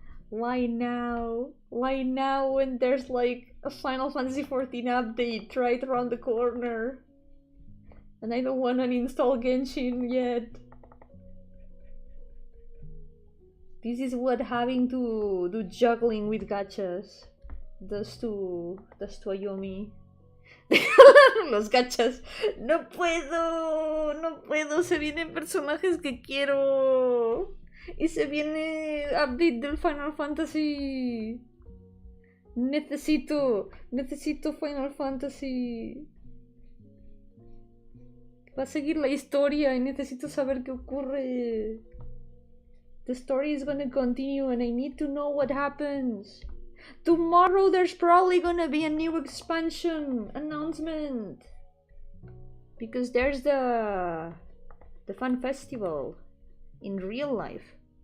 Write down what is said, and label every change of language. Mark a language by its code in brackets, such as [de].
[en] Why now? Why now when there's like a Final Fantasy XIV update right around the corner? And I don't want to uninstall Genshin yet. This is what having to do juggling with gachas does to Yomi. [es] Los gachas. No puedo, se vienen personajes que quiero. Y se viene update del Final Fantasy. Necesito Final Fantasy. Va a seguir la historia y necesito saber qué ocurre. [en] The story is gonna continue and I need to know what happens. Tomorrow there's probably gonna be a new expansion announcement. Because there's the fan festival in real life.